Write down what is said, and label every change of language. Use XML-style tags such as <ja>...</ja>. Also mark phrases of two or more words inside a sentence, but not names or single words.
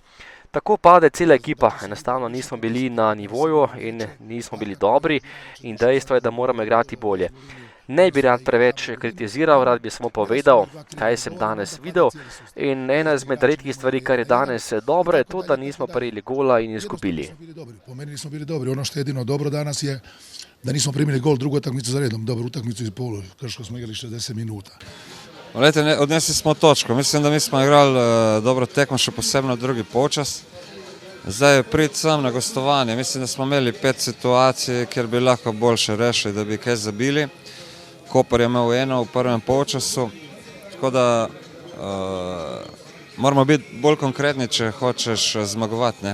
<sl>Tako pade cela ekipa, enostavno nismo bili na nivoju in nismo bili dobri in dejstvo je, da moramo igrati bolje. Ne bi rad preveč kritiziral, rad bi samo povedal, kaj sem danes videl in ena izmed redkih stvari, kar je danes dobro, je to, da nismo prejeli gola in izgubili. Po meni nismo bili dobri,</sl> <hr>ono što je jedino dobro danas je da nismo primili gol drugu utakmicu za redom, dobru utakmicu iz polu, Krško smo igrali 60 minuta.</hr> <sl>Odnesli smo točko, mislim da mi smo igrali dobro tekmo, še posebno drugi polčas. Zdaj prid sem na gostovanje, mislim da smo imeli 5 situacij, kjer bi lahko boljše rešili, da bi kaj zabili. Koper je imel eno v prvem polčasu, tako da moramo biti bolj konkretni, če hočeš zmagovati.</sl>